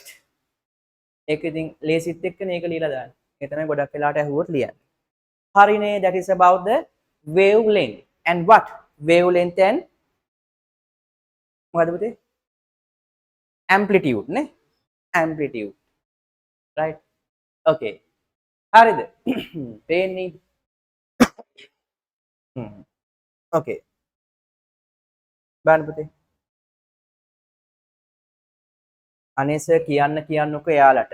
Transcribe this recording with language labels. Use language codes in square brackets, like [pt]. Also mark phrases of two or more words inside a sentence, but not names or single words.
[si] ඒක ඉතින් ලේසිත් එක්කනේ ඒක ලියලා දාන්න. ඒ තමයි ගොඩක් වෙලාවට ඇහුවොත් ලියන්නේ. හරිනේ, [en] that is about the wavelength. And what? Wavelength and [si] මොකද පුතේ? [en] Amplitude නේ? Amplitude. Right? Okay. හරිද? [si] පේන්නේ? Okay. බලන්න පුතේ. අනේ සර් කියන්නකෝ එයාලට.